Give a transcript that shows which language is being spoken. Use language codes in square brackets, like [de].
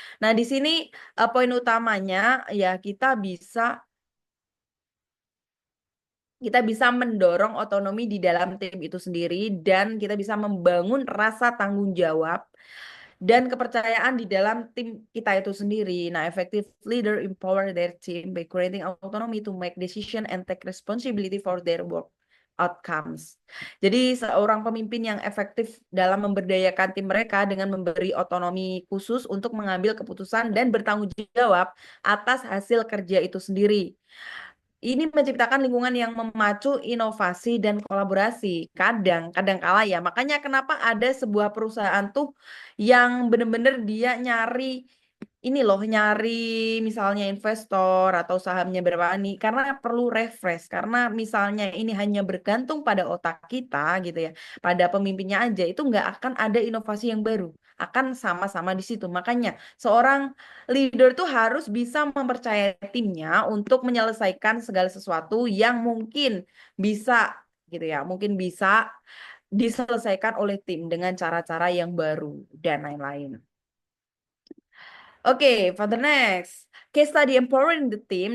[id] Nah, di sini poin utamanya ya kita bisa mendorong otonomi di dalam tim itu sendiri dan kita bisa membangun rasa tanggung jawab dan kepercayaan di dalam tim kita itu sendiri. [en] Nah, effective leader empower their team by creating autonomy to make decision and take responsibility for their work outcomes. [id] Jadi seorang pemimpin yang efektif dalam memberdayakan tim mereka dengan memberi otonomi khusus untuk mengambil keputusan dan bertanggung jawab atas hasil kerja itu sendiri. Ini menciptakan lingkungan yang memacu inovasi dan kolaborasi. Kadang kala ya. Makanya kenapa ada sebuah perusahaan tuh yang bener-bener dia nyari ini loh, nyari misalnya investor atau sahamnya berapa nih, karena perlu refresh. Karena misalnya ini hanya bergantung pada otak kita gitu ya, pada pemimpinnya aja, itu nggak akan ada inovasi yang baru. Akan sama-sama di situ. Makanya seorang leader tuh harus bisa mempercayai timnya untuk menyelesaikan segala sesuatu yang mungkin bisa gitu ya, mungkin bisa diselesaikan oleh tim dengan cara-cara yang baru dan lain-lain. [en] Oke, for the next case study empowering the team.